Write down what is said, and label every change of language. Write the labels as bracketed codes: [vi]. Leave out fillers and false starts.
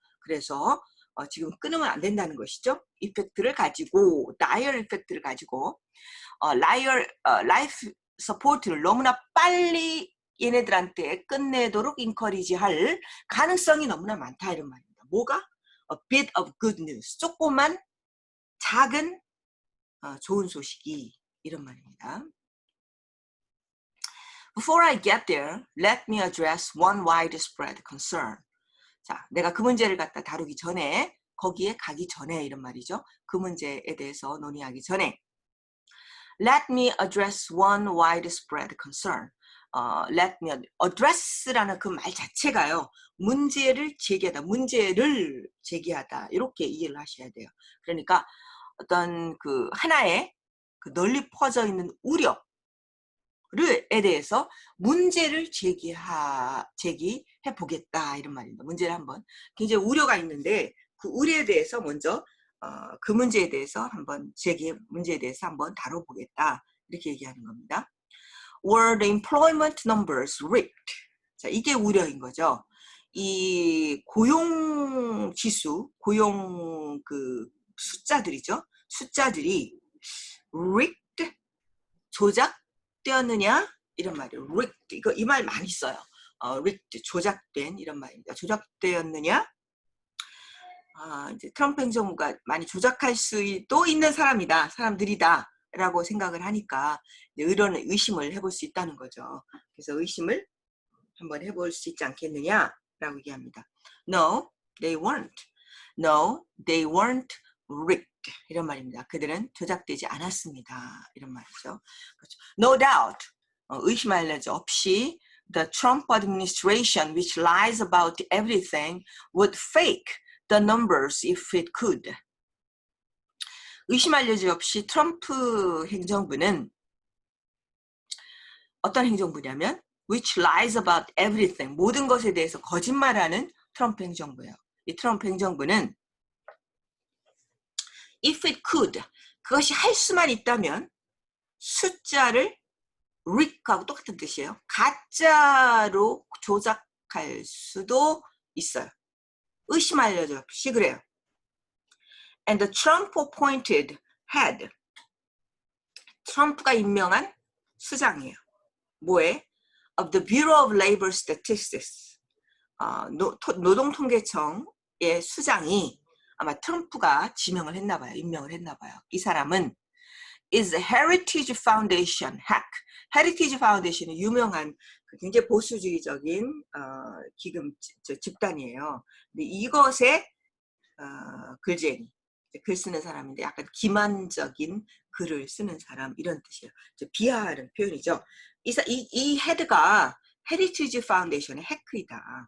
[ko] 그래서 지금 끊으면 안 된다는 것이죠. 이펙트를 가지고, dire 이펙트를 가지고 life support를 너무나 빨리 얘네들한테 끝내도록 인커리지할 가능성이 너무나 많다, 이런 말입니다. 뭐가? [en] A bit of good news, [ko] 조그만 작은 좋은 소식이, 이런 말입니다. [en] Before I get there, let me address one widespread concern. [ko] 자, 내가 그 문제를 갖다 다루기 전에, 거기에 가기 전에, 이런 말이죠. 그 문제에 대해서 논의하기 전에 [en] let me address one widespread concern. [ko] let me address라는 그 말 자체가요, 문제를 제기하다, 이렇게 이해를 하셔야 돼요. 그러니까 어떤 그 하나의 그 널리 퍼져 있는 우려에 대해서 문제를 제기해 보겠다, 이런 말입니다. 문제를 한번, 굉장히 우려가 있는데 그 우려에 대해서 먼저 그 문제에 대해서 문제에 대해서 한번 다뤄보겠다, 이렇게 얘기하는 겁니다. [en] Were the employment numbers rigged? [ko] 자, 이게 우려인 거죠. 이 고용 지수, 고용 그 숫자들이죠. 숫자들이 rigged, 조작되었느냐, 이런 말이에요. rigged, 이 말 많이 써요. rigged, 조작된, 이런 말입니다. 조작되었느냐? 이제 트럼프 행정부가 많이 조작할 수도 있는 사람들이다 라고 생각을 하니까 이런 의심을 해볼 수 있다는 거죠. 그래서 의심을 한번 해볼 수 있지 않겠느냐 라고 얘기합니다. [en] No, they weren't. No, they weren't rigged. [ko] 이런 말입니다. 그들은 조작되지 않았습니다. 이런 말이죠. 그렇죠. [en] No doubt. [ko] 의심할 여지 없이 [en] the Trump administration, which lies about everything, would fake the numbers if it could. [ko] 의심할 여지 없이 트럼프 행정부는 어떤 행정부냐면 [en] which lies about everything, [ko] 모든 것에 대해서 거짓말하는 트럼프 행정부예요. 이 트럼프 행정부는 [en] if it could, [ko] 그것이 할 수만 있다면 숫자를 rig하고 똑같은 뜻이에요. 가짜로 조작할 수도 있어요. 의심할 여지 없이 그래요. [en] And the Trump appointed head, [ko] 트럼프가 임명한 수장이에요. 뭐에? [en] Of the Bureau of Labor Statistics, [ko] 노동통계청의 수장이 아마 트럼프가 임명을 했나 봐요. 이 사람은 [en] is a Heritage Foundation hack. [ko] Heritage Foundation은 유명한 굉장히 보수주의적인 기금 집단이에요. 근데 이것의 글쟁이, 글 쓰는 사람인데 약간 기만적인 글을 쓰는 사람, 이런 뜻이에요. 비하하는 표현이죠. 이 헤드가 헤리티지 파운데이션의 해크이다.